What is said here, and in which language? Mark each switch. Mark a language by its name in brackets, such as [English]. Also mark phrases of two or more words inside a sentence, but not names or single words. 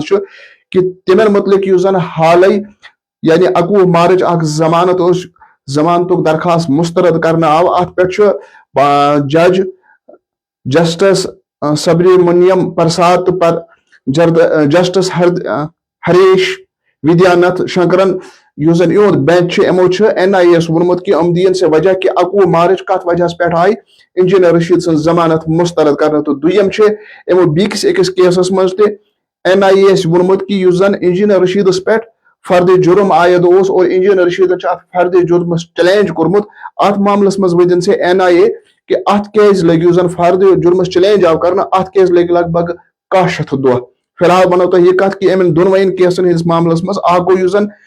[Kashmiri] چھُ کہِ تِمن متعلق یُس زن حالے یعنی 21 مارچ اکھ ضمانتُک درخواست مسترد کرنہٕ آو اتھ پٮ۪ٹھ چھُ جج جسٹس سبریمنیم پرساد تہٕ جسٹس ہریش ودیاناتھ شنکرن یُس زن یِہُنٛد بینچ چھُ یِمو چھُ NIA یس ووٚنمُت کہِ یِم دِیِن سے وجہ کہِ 21 مارچ کتھ وجہس پٮ۪ٹھ آیہِ انجینئر رشید سٕنٛز ضمانت مسترد کرنہٕ تہٕ دوٚیِم چھُ یِمو بیٚکِس أکِس کیسس منٛز تہِ NIA یس ووٚنمُت کہِ یُس زن انجینئر رشیدس پٮ۪ٹھ فرد جُرم عائد اوس اور انجینئر رشیدن چھُ اتھ فرد جُرمس چیلینج کوٚرمُت اتھ معاملس منٛز ؤنِن سے NIA کہِ اتھ کیازِ لگہِ یُس زن فرد جُرمس چیلینج آو کرنہٕ اتھ کیازِ لگہِ لگ بگ 100 دۄہ فی الحال ونو تۄہہِ یہِ کتھ کہِ یِمن دۄنوَین کیسن ہٕنٛدِس معاملس منٛز اکھ گوٚو یُس زن